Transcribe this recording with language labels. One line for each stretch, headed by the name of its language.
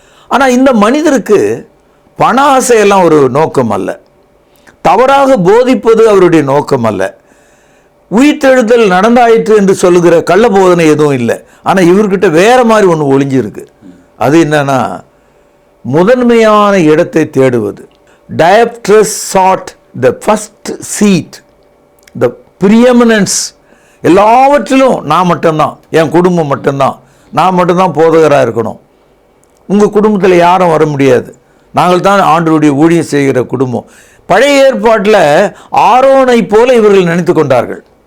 Tamil: ஆனால் இந்த மனிதருக்கு பண ஆசையெல்லாம் ஒரு நோக்கம் அல்ல, தவறாக போதிப்பது அவருடைய நோக்கம் அல்ல, உயிர்த்தெழுதல் நடந்தாயிற்று என்று சொல்லுகிற கள்ள போதனை எதுவும் இல்லை. ஆனால் இவர்கிட்ட வேற மாதிரி ஒன்று ஒளிஞ்சிருக்கு. அது என்னன்னா, முதன்மையான இடத்தை தேடுவது.
English: டயப்ட்ரஸ் sought the first seat, the preeminence.
Tamil: எல்லாவற்றிலும் நான் மட்டும்தான், என் குடும்பம் மட்டும்தான், நான் மட்டும்தான் போதகராக இருக்கணும். உங்கள் குடும்பத்தில் யாரும் வர முடியாது, நாங்கள் தான் ஆண்டவருடைய ஊழியம் செய்கிற குடும்பம். பழைய ஏற்பாட்டில் ஆரோனை போல இவர்கள் நினைத்து கொண்டார்கள்.